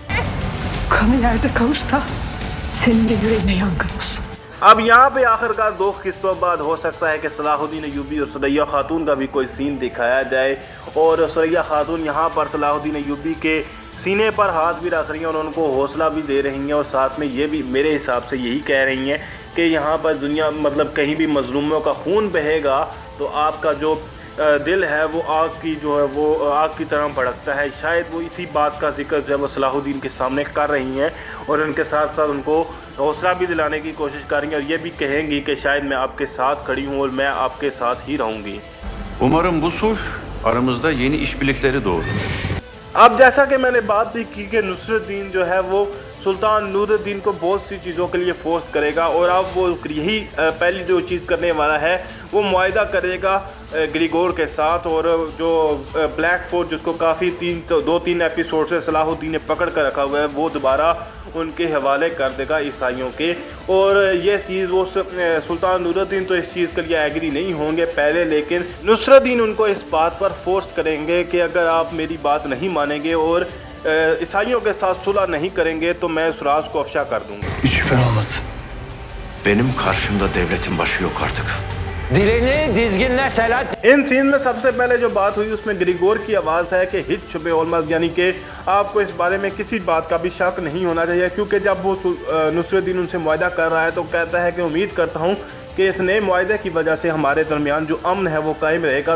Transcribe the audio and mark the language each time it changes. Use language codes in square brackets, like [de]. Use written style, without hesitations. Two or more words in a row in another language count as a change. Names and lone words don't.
[hi] अब यहाँ पे आखिरकार 2 किस्तों बाद हो सकता है कि सलाहुद्दीन अय्यूबी और सुरैया खातून का भी कोई सीन दिखाया जाए और सुरैया खातून यहाँ पर सलाहुद्दीन अय्यूबी के सीने पर हाथ भी रख रही हैं और उनको हौसला भी दे रही हैं और साथ में ये भी मेरे हिसाब से यही कह रही हैं कि यहाँ पर दुनिया मतलब कहीं भी मजलूमों का खून बहेगा तो आपका जो दिल है वो आग की जो है वो आग की तरह भड़कता है। शायद वो इसी बात का जिक्र जो है वो सलाहुद्दीन के सामने कर रही हैं और उनके साथ साथ उनको हौसला भी दिलाने की कोशिश कर रही हैं और ये भी कहेंगी कि शायद मैं आपके साथ खड़ी हूँ और मैं आपके साथ ही रहूँगी। [tr] Umarım bu sulh aramızda yeni işbirlikleri doğurur. [hi] अब जैसा कि मैंने बात भी की कि नुस्रुद्दीन जो है वो सुल्तान नूरुद्दीन को बहुत सी चीज़ों के लिए फोर्स करेगा और अब वो यही पहली जो चीज़ करने वाला है वो मुआहदा करेगा ग्रिगोर के साथ, और जो ब्लैक फोर्ट जिसको काफ़ी 2-3 एपिसोड से सलाहुद्दीन ने पकड़ कर रखा हुआ है, वो दोबारा उनके हवाले कर देगा ईसाइयों के। और ये चीज़ वो सुल्तान नूरुद्दीन तो इस चीज़ के लिए एग्री नहीं होंगे पहले, लेकिन नुसरतदीन उनको इस बात पर फोर्स करेंगे कि अगर आप मेरी बात नहीं मानेंगे और ईसाइयों के साथ सुलह नहीं करेंगे तो मैं उस राज को अफशा कर दूंगा। [tr] Hiç şüphen olmasın. Benim karşımda devletin başı yok artık. Dilini dizginle Selahattin. [hi] इन सीन में सबसे पहले जो बात हुई उसमें ग्रिगोर की आवाज़ है कि [tr] Hiç şüphe olmasın, [hi] यानी कि आपको इस बारे में किसी बात का भी शक नहीं होना चाहिए, क्योंकि जब वो नुसरतदीन उनसे मुआहदा कर रहा है तो कहता है कि उम्मीद करता हूँ कि इस नए मुआहदे की वजह से हमारे दरमियान जो अमन है वो कायम रहेगा।